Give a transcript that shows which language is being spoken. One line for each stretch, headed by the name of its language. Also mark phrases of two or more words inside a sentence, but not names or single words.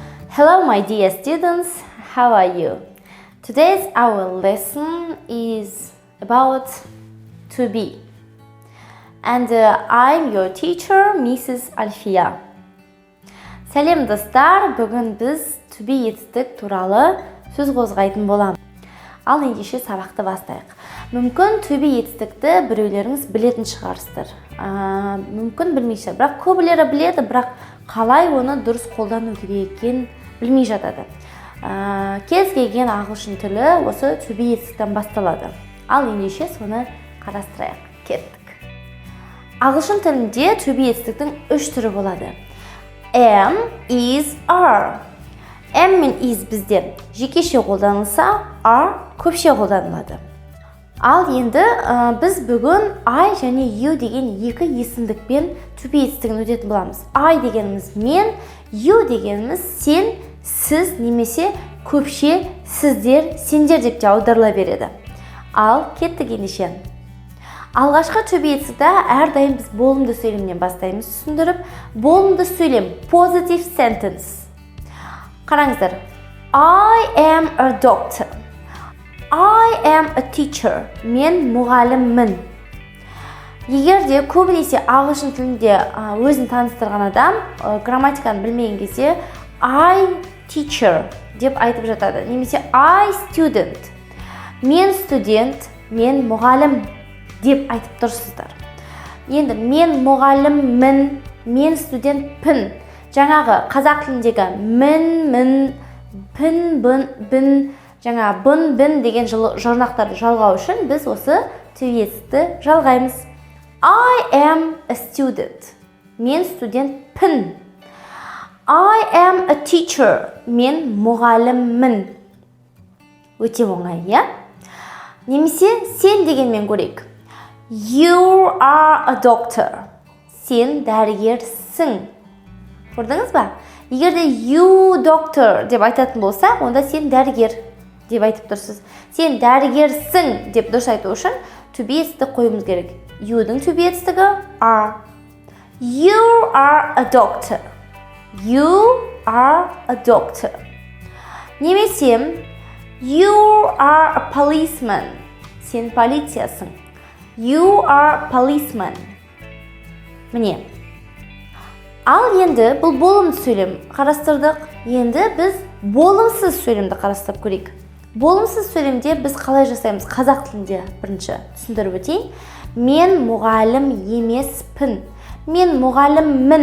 English: Hello, my dear students. How are you? Today's our lesson is about to be. And I'm your teacher, Mrs. Alfiya.
Kazakh: Сәлем достар, бүгін біз
English: to be
Kazakh: етістік туралы сөз қозғайтын боламыз. Ал ендеше сабақты бастайық. Мүмкін
English: to be
Kazakh: етістікті біреулеріңіз білетін шығарсыздар. Мүмкін білмейсіздер, бірақ көбілері біледі, бірақ қалай оны дұрыс қолдану керек екенін білмей жатады. Кез келген ағылшын тілі осы
English: to be
Kazakh: етістіктен басталады. Ал ендеше соны қарастырайық. Кеттік. Ағылшын тілінде
English: to be
Kazakh: етістіктің 3 түрі болады. Am, is, are. Am мен is бізде жекеше қолданылса, are көпше қолданылады. Ал енді біз бүгін I және you деген екі есімдікпен
English: to be
Kazakh: етістігін өтетін боламыз. I дегеніміз мен, you дегеніміз сен, сіз немесе көпше сіздер, сендер деп те аударыла береді. Ал кеттік ендеше. Алғашқы
English: to be
Kazakh: етістікті әрдайым біз болымды сөйлемнен бастаймыз түсіндіріп. Болымды сөйлем,
English: positive sentence.
Kazakh: Қараңыздар.
English: I am a doctor. I am a teacher.
Kazakh: Мен мұғаліммін. Егер де көбінесе ағылшын тілінде өзін таныстырған адам грамматиканы білмеген кезде
English: I teacher
Kazakh: деп айтып жатады.
English: Немесе I student.
Kazakh: Мен студент, мен мұғалім деп айтып тұрсыздар. Енді мен мұғаліммін, мен студентпін. Жаңағы қазақ тіліндегі мін, пін, бін, жаңа бін деген жұрнақтарды жалғау үшін біз осы
English: to be
Kazakh: етістікті жалғаймыз.
English: I am a student.
Kazakh: Мен студентпін.
English: I am a teacher.
Kazakh: Мен мұғаліммін. Өте оңай, иә? Немесе сен дегенмен көрейік.
English: You are a doctor.
Kazakh: Сен дәрігерсің. Көрдіңіз ба? Егер де
English: you doctor
Kazakh: деп айтатын болса, онда сен дәрігер деп айтып тұрсыз. Сен дәрігерсің деп дұрыс айту үшін
English: to be
Kazakh: етістік қоюымыз керек.
English: You-дің to be
Kazakh: етістігі
English: are. You are a doctor. You are a doctor. Немесе you are a policeman.
Kazakh: Сен полициясың.
English: You are a policeman.
Kazakh: Міне. Ал енді бұл болымды сөйлем қарастырдық. Енді біз болымсыз сөйлемді қарастырып көрейік. Болымсыз сөйлемде біз қалай жасаймыз? Қазақ тілінде бірінші түсіндіріп өтейін. Мен мұғалім емеспін. Мен мұғаліммін.